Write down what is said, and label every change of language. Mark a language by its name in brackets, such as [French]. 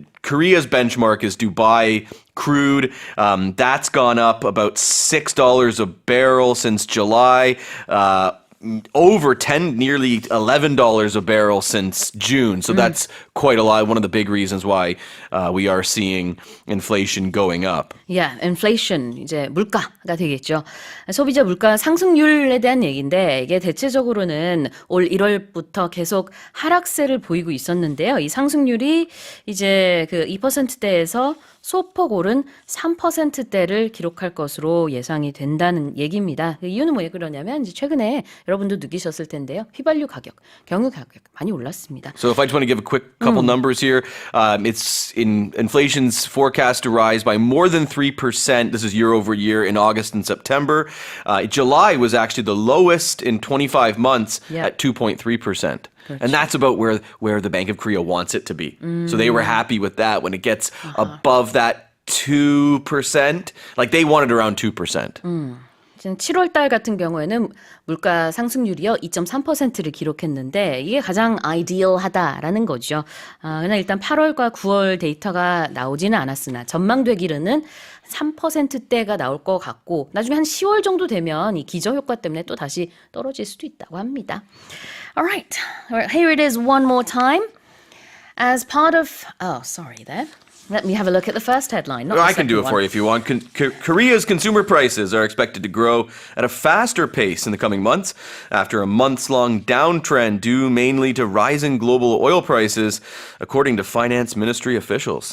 [English] Korea's benchmark is Dubai crude. That's gone up about $6 a barrel since July. Over nearly $11 a barrel since June. So that's quite a lot. One of the big reasons why we are seeing inflation going up. Yeah, inflation, [Korean] 이제 물가가 되겠죠. 소비자 물가 상승률에 대한 얘기인데 이게 대체적으로는 올 1월부터 계속 하락세를 보이고 있었는데요. 이 상승률이 이제 그 2%대에서 소폭 오른 3%대를 기록할 것으로 예상이 된다는 얘기입니다. 그 이유는 왜 그러냐면 이제 최근에 여러분도 느끼셨을 텐데요. 휘발유 가격, 경유 가격 많이 올랐습니다. [English] So if I just want to give a quick couple numbers here, inflation's forecast to rise by more than 3%. This is year over year in August and September. July was actually the lowest in 25 months at 2.3%. And that's about where the Bank of Korea wants it to be. So they were happy with that. When it gets above that 2%, like they wanted around 2%. [Korean] 7월 달 같은 경우에는 물가 상승률이요 2.3%를 기록했는데 이게 가장 아이디얼하다라는 거죠. 그냥 일단 8월과 9월 데이터가 나오지는 않았으나 전망되기로는 3%대가 나올 것 같고 나중에 한 10월 정도 되면 이 기저효과 때문에 또 다시 떨어질 수도 있다고 합니다. [English] Alright, here it is one more time. As part of... Oh, sorry there. Let me have a look at the first headline. I can do it for you if you want. Korea's consumer prices are expected to grow at a faster pace in the coming months after a months-long downtrend due mainly to rising global oil prices, according to finance ministry officials.